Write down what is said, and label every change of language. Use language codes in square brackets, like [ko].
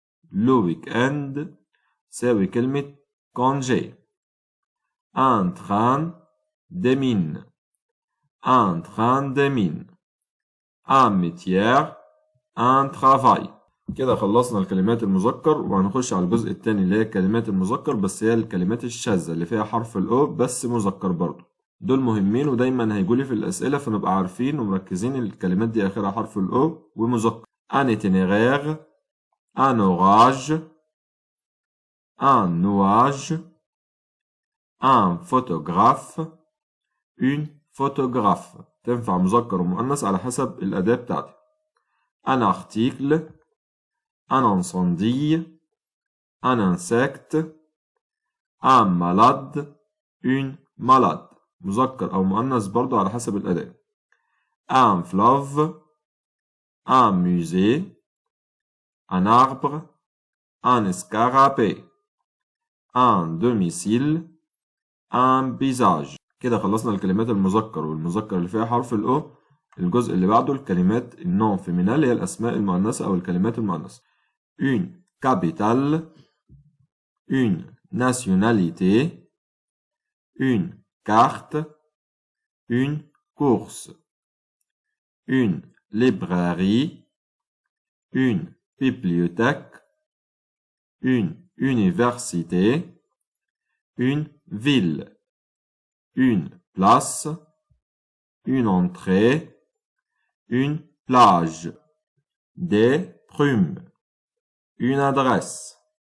[fr] Le week-end c'est كلمة congé. Un train de mine, un train de mine, un métier, un travail. [ar] كده خلصنا الكلمات المذكر وهنخش على الجزء الثاني اللي هي الكلمات المذكر بس هي الكلمات الشاذة اللي فيها حرف الأو بس مذكر برضو. دول مهمين ودايما هيجولي في الأسئلة فنبقى عارفين ومركزين الكلمات دي آخرها حرف الأو ومذكر. [fr] un itinéraire, un orage, un nuage, un photographe, une photographe. [ar] تنفع مذكر ومؤنث على حسب الأداة بتاعتي. [fr] un article, un incendie, un insecte, un malade, une malade. [ar] مذكر أو مؤنث برضو على حسب الأداة. [fr] un fleuve, un musée, un arbre, un escarabée, un domicile, un visage. [ar] كده خلصنا الكلمات المذكر والمذكر اللي فيها حرف الأو. الجزء اللي بعده الكلمات النون فيمينال هي الأسماء المؤنثة أو الكلمات المؤنثة. [fr] une capitale, une nationalité, une carte, une course, une librairie, une bibliothèque, une université, une ville, une place, une entrée, une plage, des prunes, une adresse,